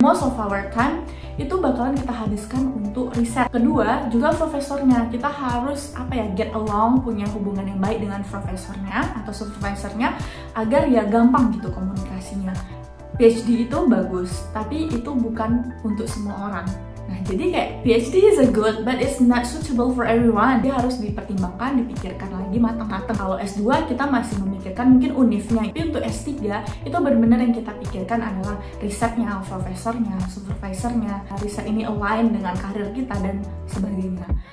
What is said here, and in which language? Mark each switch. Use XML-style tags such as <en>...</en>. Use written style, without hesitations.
<en>Most of our time</en> <id>itu bakalan kita habiskan untuk riset. Kedua, juga profesornya. Kita harus,</id> <en>get along,</en> <id>punya hubungan yang baik dengan profesornya atau supervisornya, agar ya gampang gitu komunikasinya. PhD itu bagus, tapi itu bukan untuk semua orang. Nah, Jadi kayak</id> <en>PhD is a good, but it's not suitable for everyone.</en> <id>Dia harus dipertimbangkan, dipikirkan lagi matang-matang. Kalau S2 kita masih memikirkan mungkin univnya, tapi untuk S3 itu benar-benar yang kita pikirkan adalah risetnya, profesornya, supervisornya, riset ini align dengan karir kita dan sebagainya.</id>